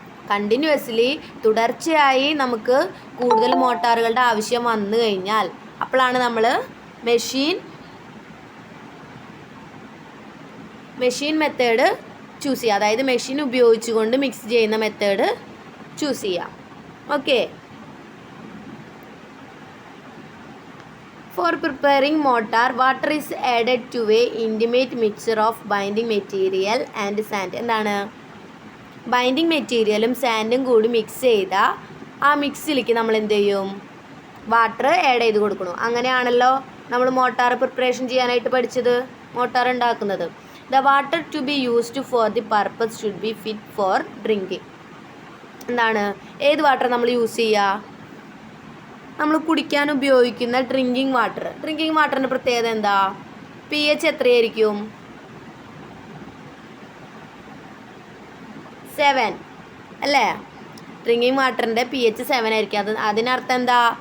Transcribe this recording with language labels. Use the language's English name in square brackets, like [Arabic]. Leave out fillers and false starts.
[Malayalam] Continuously തുടർച്ചയായി നമുക്ക് കൂടുതൽ മോട്ടാറുകളുടെ ആവശ്യം വന്നു കഴിഞ്ഞാൽ അപ്പോഴാണ് നമ്മൾ മെഷീൻ മെത്തേഡ് ചൂസ് ചെയ്യുക. അതായത് മെഷീൻ ഉപയോഗിച്ചുകൊണ്ട് മിക്സ് ചെയ്യുന്ന മെത്തേഡ് ചൂസ് ചെയ്യാം. Okay. [English] For preparing mortar, water is added to a intimate mixture of binding material and sand. [Malayalam] എന്താണ്? ബൈൻഡിങ് മെറ്റീരിയലും സാൻഡും കൂടി മിക്സ് ചെയ്താൽ ആ മിക്സിലേക്ക് നമ്മൾ എന്ത് ചെയ്യും? വാട്ടർ ആഡ് ചെയ്ത് കൊടുക്കണം. അങ്ങനെയാണല്ലോ നമ്മൾ മോട്ടാർ പ്രിപ്പറേഷൻ ചെയ്യാനായിട്ട് പഠിച്ചത്, മോട്ടാർ ഉണ്ടാക്കുന്നത്. [English] The water to be used for the purpose should be fit for drinking. [Malayalam] എന്താണ്? ഏത് വാട്ടർ നമ്മൾ യൂസ് ചെയ്യുക? നമ്മൾ കുടിക്കാൻ ഉപയോഗിക്കുന്ന ഡ്രിങ്കിങ് വാട്ടർ. ഡ്രിങ്കിങ് വാട്ടറിൻ്റെ പ്രത്യേകത എന്താ? pH എത്രയായിരിക്കും? 7 അല്ലേ? ഡ്രിങ്കിങ് വാട്ടറിൻ്റെ pH 7 ആയിരിക്കും. അതിനർത്ഥം എന്താ?